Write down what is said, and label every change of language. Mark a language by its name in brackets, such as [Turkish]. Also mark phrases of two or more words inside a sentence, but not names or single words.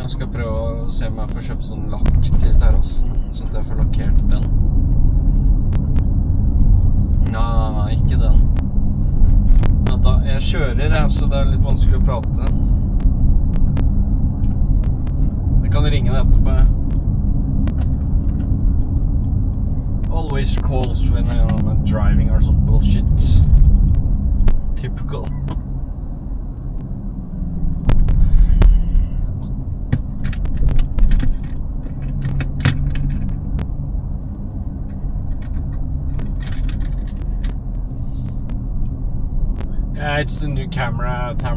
[Norwegian] Jeg skal prøve å se om jeg får kjøpt sånn lakk til terrassen, sånn at jeg får lakkert den. Nei, ikke den. Vent da, jeg kjører her, så det er litt vanskelig å prate. Jeg kan ringe deg etterpå. [English] Always calls when I'm driving or some bullshit. Typical. Yeah, it's the new camera.